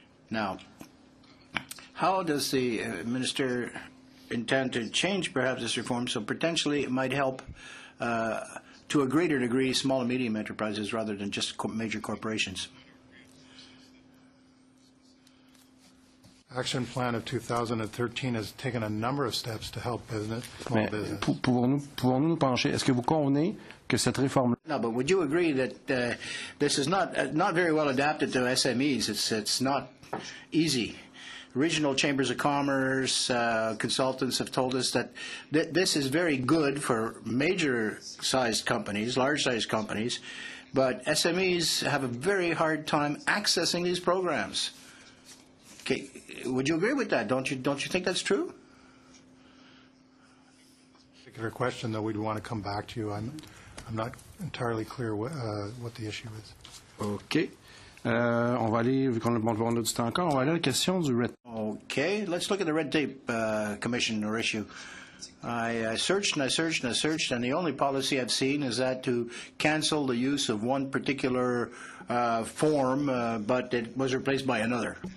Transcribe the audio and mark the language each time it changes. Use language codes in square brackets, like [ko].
[en] Now, how does the minister intend to change perhaps this reform so potentially it might help to a greater degree small and medium enterprises rather than just major corporations? Action Plan of 2013 has taken a number of steps to help small business. [fr] Pouvons-nous nous pencher? Est-ce que vous convenez que cette réforme? [en] No, but would you agree that this is not very well adapted to SMEs? It's not easy. Regional chambers of commerce consultants have told us that this is very good for major-sized companies, large-sized companies, but SMEs have a very hard time accessing these programs. Okay, would you agree with that? Don't you think that's true? Particular question, though, we'd want to come back to you. I'm not entirely clear what the issue is. OK. [fr] On va aller, vu qu'on a du temps encore, on va aller à la question du red. [en] Okay, let's look at the red tape commission or issue. I searched and I searched and I searched, and the only policy I've seen is that to cancel the use of one particular form, but it was replaced by another.